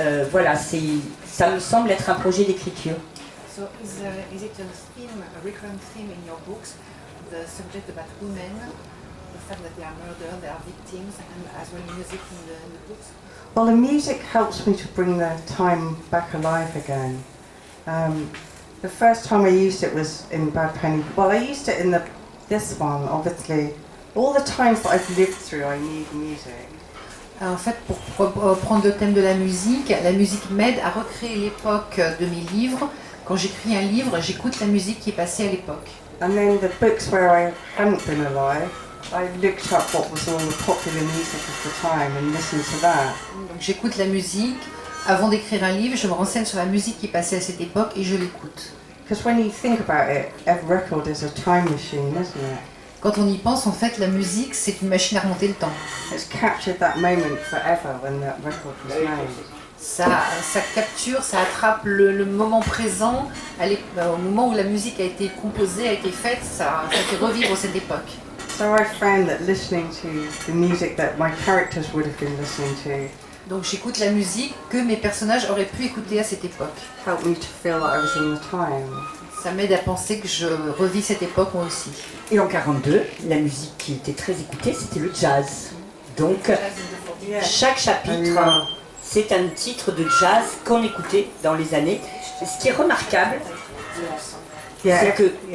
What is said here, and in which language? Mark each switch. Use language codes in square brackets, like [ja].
[fr] Voilà, ça me semble être un projet d'écriture. [en] So is it a recurrent theme in your books, the subject about women, the fact that they are murdered, they are victims, and as well music in the books? Well, the music helps me to bring the time back alive again. The first time I used it was in Bad Penny. Well, I used it in this one, obviously. All the times that I've lived through, I need music. [fr] En fait, pour prendre le thème de la musique m'aide à recréer l'époque de mes livres. Quand j'écris un livre, j'écoute la musique qui est passée à l'époque. [en] And then the books where I hadn't been alive, I looked up what was all the popular music of the time and listened to that. [fr] Donc j'écoute la musique. Avant d'écrire un livre, je me renseigne sur la musique qui passait à cette époque et je l'écoute. [en] Because when you think about it, every record is a time machine, isn't it? [fr] Quand on y pense, en fait, la musique, c'est une machine à remonter le temps. [en] It's captured that moment forever when that record was made. [fr] Ça capture, ça attrape le moment présent, au moment où la musique a été composée, a été faite, ça fait revivre cette époque. [en] So I found that listening to the music that my characters would have been listening to [fr] Donc j'écoute la musique que mes personnages auraient pu écouter à cette époque. [en] helped me to feel that I was in the time. [fr] Ça m'aide à penser que je revis cette époque moi aussi. Et en 42, la musique qui était très écoutée, c'était le jazz. Donc, chaque chapitre, c'est un titre de jazz qu'on écoutait dans les années. Ce qui est remarquable, c'est que...